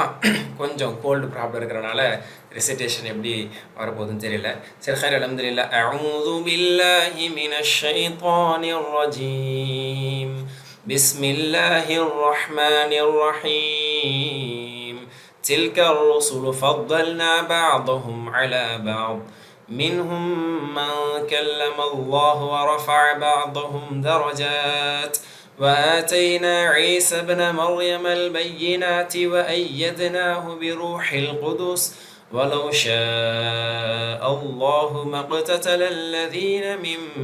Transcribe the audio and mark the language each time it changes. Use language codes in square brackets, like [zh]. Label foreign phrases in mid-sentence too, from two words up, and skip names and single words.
[ta] கொஞ்சம் [en] cold problem [ta] இருக்கிறனால ரெசிடேஷன் எப்படி வரப்போகுதுன்னு தெரியல. [ar] சரி, خير. الحمد لله. أعوذ بالله من الشيطان الرجيم. بسم الله الرحمن الرحيم. தில்க الرسل فضلنا بعضهم على بعض منهم من كلم الله ورفع بعضهم درجات وآتينا عيسى ابن مريم البينات وأيدناه بروح القدس ولو شاء الله ما اقتتل الذين من